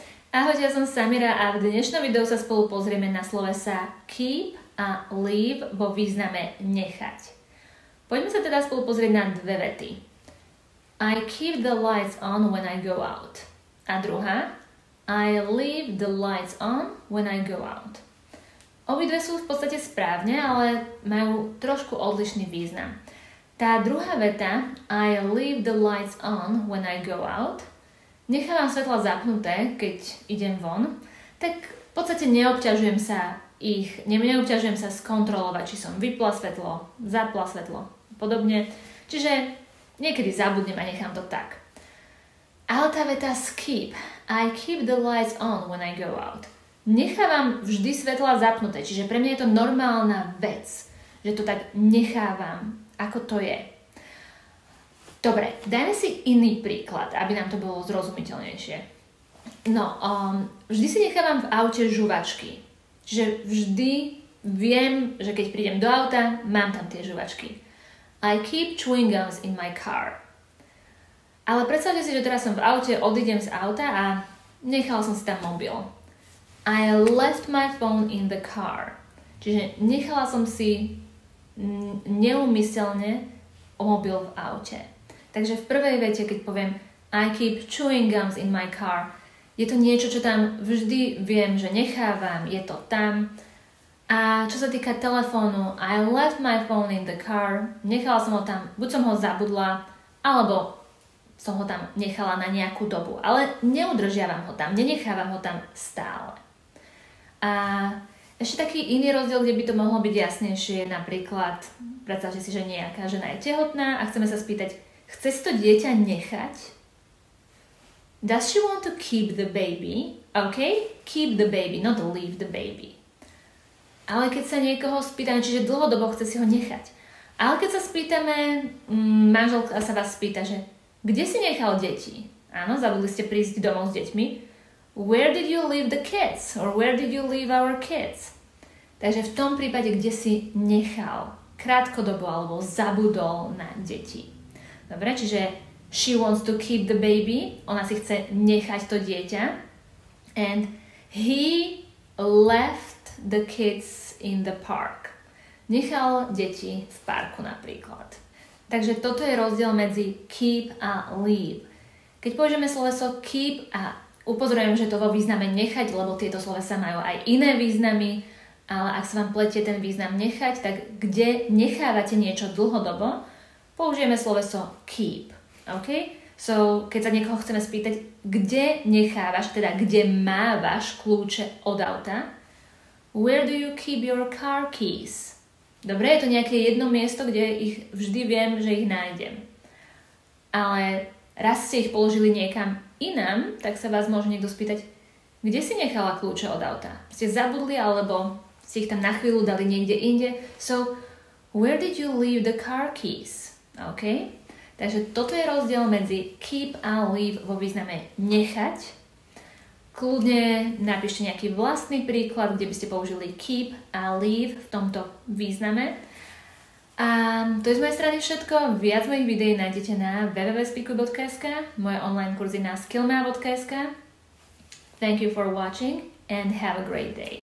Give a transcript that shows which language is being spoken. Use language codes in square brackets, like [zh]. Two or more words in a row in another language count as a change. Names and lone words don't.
[sk] Ahojte, ja som Samira a v dnešnom videu sa spolu pozrieme na slovesá keep a leave vo význame nechať. Poďme sa teda spolu pozrieť na dve vety. [en] I keep the lights on when I go out. [sk] A druhá, [en] I leave the lights on when I go out. [sk] Obidve sú v podstate správne, ale majú trošku odlišný význam. Tá druhá veta, [en] I leave the lights on when I go out, [sk] nechávam svetla zapnuté, keď idem von, tak v podstate neobťažujem sa skontrolovať, či som vypla svetlo, zapla svetlo, podobne. Čiže niekedy zabudnem a nechám to tak. Ale tá veta [en] keep, I keep the lights on when I go out. [sk] Nechávam vždy svetla zapnuté, čiže pre mňa je to normálna vec, že to tak nechávam, ako to je. Dobre, dajme si iný príklad, aby nám to bolo zrozumiteľnejšie. Vždy si nechávam v aute žuvačky. Čiže vždy viem, že keď prídem do auta, mám tam tie žuvačky. [en] I keep chewing gums in my car. [sk] Ale predstavte si, že teraz som v aute, odídem z auta a nechala som si tam mobil. [en] I left my phone in the car. [sk] Čiže nechala som si neúmyselne mobil v aute. Takže v prvej vete, keď poviem [en] I keep chewing gums in my car, [sk] je to niečo, čo tam vždy viem, že nechávam, je to tam. A čo sa týka telefónu, [en] I left my phone in the car, [sk] nechala som ho tam, buď som ho zabudla, alebo som ho tam nechala na nejakú dobu. Ale neudržiavam ho tam, nenechávam ho tam stále. A ešte taký iný rozdiel, kde by to mohlo byť jasnejšie, napríklad, predstavte si, že nejaká žena je tehotná a chceme sa spýtať, chce si to dieťa nechať? [en] Does she want to keep the baby? OK, keep the baby, not leave the baby. [sk] Ale keď sa niekoho spýtame, čiže dlhodobo chce si ho nechať. Ale keď sa spýtame, manželka sa vás spýta, že kde si nechal deti? Áno, zabudli ste prísť domov s deťmi. [en] Where did you leave the kids? Or where did you leave our kids? [sk] Takže v tom prípade, kde si nechal krátkodobo alebo zabudol na deti. Dobre, čiže [en] she wants to keep the baby. [sk] Ona si chce nechať to dieťa. [en] And he left the kids in the park. [sk] Nechal deti v parku napríklad. Takže toto je rozdiel medzi keep a leave. Keď použijeme sloveso keep a upozorňujem, že to vo význame nechať, lebo tieto slovesa majú aj iné významy, ale ak sa vám pletie ten význam nechať, tak kde nechávate niečo dlhodobo, použijeme sloveso keep. OK? So, keď sa niekoho chceme spýtať, kde nechávaš, teda kde mávaš kľúče od auta, [en] where do you keep your car keys? [sk] Dobre, je to nejaké jedno miesto, kde ich vždy viem, že ich nájdem. Ale raz ste ich položili niekam inám, tak sa vás môže niekto spýtať, kde si nechala kľúče od auta? Ste zabudli, alebo ste ich tam na chvíľu dali niekde inde? [en] So, where did you leave the car keys? [sk] OK? Takže toto je rozdiel medzi keep a leave vo význame nechať. Kľudne napíšte nejaký vlastný príklad, kde by ste použili keep a leave v tomto význame. A to je z mojej strany všetko. Viac mojich videí nájdete na www.speakuj.sk, moje online kurzy na skillmea.sk. [en] Thank you for watching and have a great day.